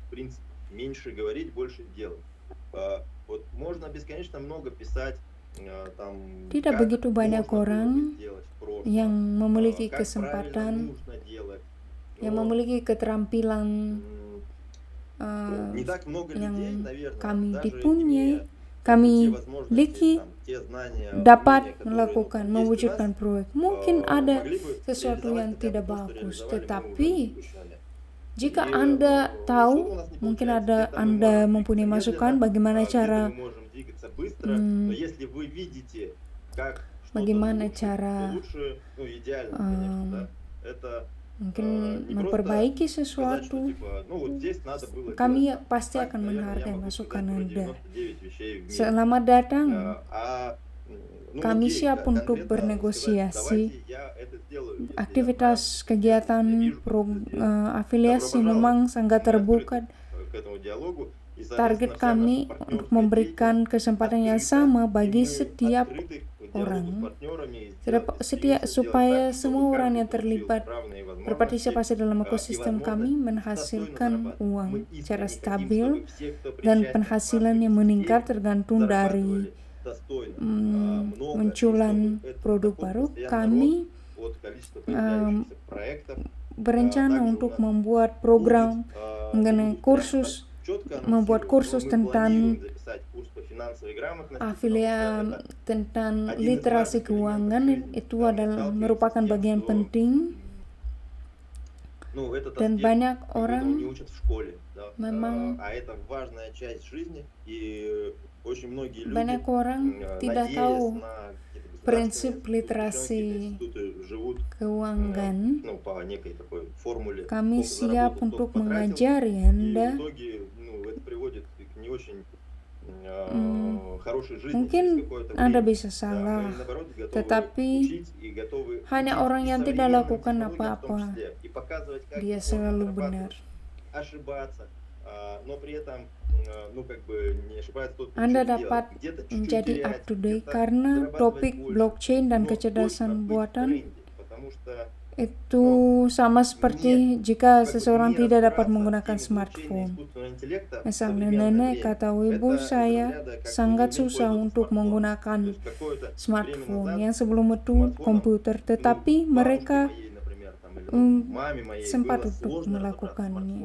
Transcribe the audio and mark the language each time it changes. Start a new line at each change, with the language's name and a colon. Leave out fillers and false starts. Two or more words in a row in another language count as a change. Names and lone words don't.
Indonesian: Tidak begitu banyak orang yang memiliki kesempatan, yang memiliki keterampilan yang kami dipunyai. kami
Russian: те возможности,
Indonesian: miliki
Russian: там, те знания,
Indonesian: dapat
Russian: умения, которые,
Indonesian: melakukan,
Russian: есть у нас,
Indonesian: mewujudkan proyek. Mungkin ada
Russian: могли бы
Indonesian: sesuatu
Russian: реализовать
Indonesian: yang
Russian: хотя бы
Indonesian: tidak
Russian: то, что
Indonesian: bagus,
Russian: реализовали мы
Indonesian: tetapi
Russian: уже на текущий момент.
Indonesian: jika
Russian: И,
Indonesian: Anda
Russian: что-то
Indonesian: tahu,
Russian: у нас не
Indonesian: mungkin
Russian: получается,
Indonesian: ada
Russian: где-то мы
Indonesian: Anda
Russian: можем
Indonesian: mempunyai
Russian: двигаться
Indonesian: masukan
Russian: медленно,
Indonesian: bagaimana
Russian: где-то
Indonesian: cara
Russian: мы можем двигаться быстро, м, но если вы видите, как что-то
Indonesian: bagaimana
Russian: улучшить, то
Indonesian: cara
Russian: лучше, ну, идеально, конечно, да, это
Indonesian: mungkin
Russian: не просто
Indonesian: memperbaiki
Russian: сказать, что
Indonesian: sesuatu.
Russian: типа, ну вот здесь надо было
Indonesian: Kami
Russian: делать так.
Indonesian: pasti
Russian: Так,
Indonesian: akan
Russian: наверное, я
Indonesian: menghargai
Russian: могу
Indonesian: masukan
Russian: сказать про
Indonesian: Anda.
Russian: 99 вещей в мире.
Indonesian: Selamat datang.
Russian: Ну,
Indonesian: Kami
Russian: окей,
Indonesian: siap untuk
Russian: конкретно сказать,
Indonesian: bernegosiasi.
Russian: давайте я это сделаю, если я
Indonesian: Aktivitas
Russian: знаю,
Indonesian: kegiatan
Russian: я вижу, как это сделать.
Indonesian: afiliasi
Russian: Добро
Indonesian: memang
Russian: пожаловать.
Indonesian: sangat
Russian: Мы
Indonesian: terbuka.
Russian: открыты к этому диалогу, и,
Indonesian: Target
Russian: соответственно, вся наша
Indonesian: kami untuk
Russian: партнерская
Indonesian: memberikan
Russian: деятельность
Indonesian: kesempatan yang
Russian: открыта,
Indonesian: sama
Russian: и
Indonesian: bagi
Russian: мы
Indonesian: setiap
Russian: открыты к диалогу с
Indonesian: orang.
Russian: партнерами, и
Indonesian: Sedap-
Russian: стремимся
Indonesian: setia-
Russian: сделать
Indonesian: supaya
Russian: так,
Indonesian: semua
Russian: чтобы
Indonesian: orang
Russian: каждый
Indonesian: yang
Russian: получил
Indonesian: terlibat
Russian: равные возможности
Indonesian: berpartisipasi dalam
Russian: и
Indonesian: ekosistem kami
Russian: возможность достойно
Indonesian: menghasilkan
Russian: зарабатывать.
Indonesian: uang
Russian: Мы
Indonesian: secara
Russian: искренне хотим,
Indonesian: stabil
Russian: чтобы все, кто
Indonesian: dan
Russian: причастен к
Indonesian: penghasilan
Russian: нашей
Indonesian: yang meningkat
Russian: идее,
Indonesian: tergantung dari
Russian: зарабатывали достойно, много, и
Indonesian: munculan
Russian: чтобы это
Indonesian: produk
Russian: такой
Indonesian: baru.
Russian: постоянный
Indonesian: Kami
Russian: рост от количества появляющихся проектов.
Indonesian: berencana
Russian: Также у
Indonesian: untuk
Russian: нас
Indonesian: membuat program
Russian: будет,
Indonesian: mengenai
Russian: будут
Indonesian: kursus,
Russian: прям четко
Indonesian: membuat
Russian: анонсировать,
Indonesian: kursus
Russian: но мы
Indonesian: tentang
Russian: планируем записать курс по финансовой грамотности, потому
Indonesian: afiliasi
Russian: что это
Indonesian: tentang
Russian: один из
Indonesian: literasi
Russian: важных элементов
Indonesian: keuangan.
Russian: жизни.
Indonesian: Itu
Russian: Да, мы
Indonesian: adalah
Russian: сталкиваемся
Indonesian: merupakan
Russian: с тем,
Indonesian: bagian
Russian: что,
Indonesian: penting
Russian: ну, этот
Indonesian: dan
Russian: аспект,
Indonesian: banyak
Russian: как бы, его
Indonesian: orang
Russian: не учат в школе, да,
Indonesian: memang
Russian: а это важная часть жизни, и очень многие люди,
Indonesian: banyak orang tidak
Russian: надеясь
Indonesian: tahu
Russian: на какие-то
Indonesian: prinsip
Russian: государственные
Indonesian: literasi
Russian: институты, живут
Indonesian: keuangan.
Russian: ну, по некой такой формуле,
Indonesian: Kami
Russian: сколько
Indonesian: siap
Russian: заработал,
Indonesian: untuk
Russian: столько потратил,
Indonesian: mengajari
Russian: и
Indonesian: Anda.
Russian: в итоге, ну, это приводит к не очень хорошей жизни
Indonesian: Mungkin
Russian: через какое-то
Indonesian: Anda
Russian: время.
Indonesian: bisa
Russian: Да,
Indonesian: salah,
Russian: мы, наоборот, готовы
Indonesian: tetapi
Russian: учить и готовы
Indonesian: hanya
Russian: учить
Indonesian: orang
Russian: и
Indonesian: yang tidak
Russian: современным
Indonesian: lakukan
Russian: технологиям в том
Indonesian: apa-apa,
Russian: числе, и показывать, как
Indonesian: dia
Russian: можно
Indonesian: selalu
Russian: зарабатывать,
Indonesian: benar.
Russian: ошибаться, но при этом, ну, как бы не ошибается тот, кто
Indonesian: Anda
Russian: ничего не
Indonesian: dapat
Russian: делает. Где-то чуть-чуть
Indonesian: menjadi
Russian: терять,
English: up to date
Russian: где-то
Indonesian: karena
Russian: зарабатывать
Indonesian: topik
Russian: больше,
Indonesian: blockchain dan
Russian: но точно
Indonesian: kecerdasan
Russian: быть в
Indonesian: buatan
Russian: тренде, потому что
Indonesian: itu sama seperti jika seseorang tidak dapat menggunakan smartphone. Misalnya nenek kata ibu saya sangat susah untuk menggunakan smartphone yang sebelum itu komputer, tetapi mereka sempat untuk melakukannya.